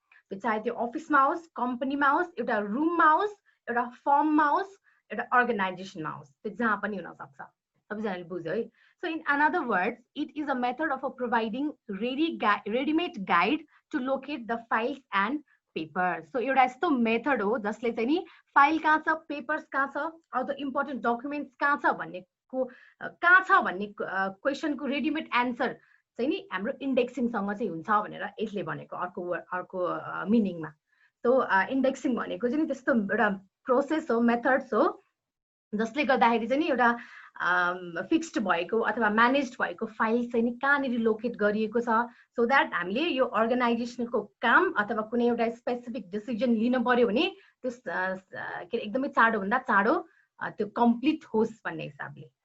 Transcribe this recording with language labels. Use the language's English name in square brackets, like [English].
[Nepali] त्यो चाहे त्यो अफिसमा होस्, कम्पनीमा होस्, एउटा रुममा होस्, एउटा फर्ममा होस्, एउटा अर्गनाइजेसनमा होस्, त्यो जहाँ पनि हुन सक्छ। सबैजनाले बुझ्यो है? [English] So in another words, it is a method of providing ready-made guide to locate the files and papers. [Nepali] So एउटा यस्तो मेथड हो जसले चाहिँ नि फाइल कहाँ छ, पेपर्स कहाँ छ, अथवा इम्पोर्टेन्ट डकुमेन्ट्स कहाँ छ भन्ने क्वेसनको रेडिमेड एन्सर चाहिँ नि हाम्रो इन्डेक्सिङसँग चाहिँ हुन्छ भनेर यसले भनेको अर्को मिनिङमा। सो इन्डेक्सिङ भनेको चाहिँ नि त्यस्तो एउटा प्रोसेस हो, मेथड्स हो जसले गर्दाखेरि चाहिँ नि एउटा फिक्स्ड भएको अथवा म्यानेज्ड भएको फाइल चाहिँ नि कहाँनिर लोकेट गरिएको छ, सो द्याट हामीले यो अर्गनाइजेसनको काम अथवा कुनै एउटा स्पेसिफिक डिसिजन लिनु पर्यो भने त्यस एकदमै चाँडोभन्दा चाँडो त्यो कम्प्लिट होस् भन्ने हिसाबले।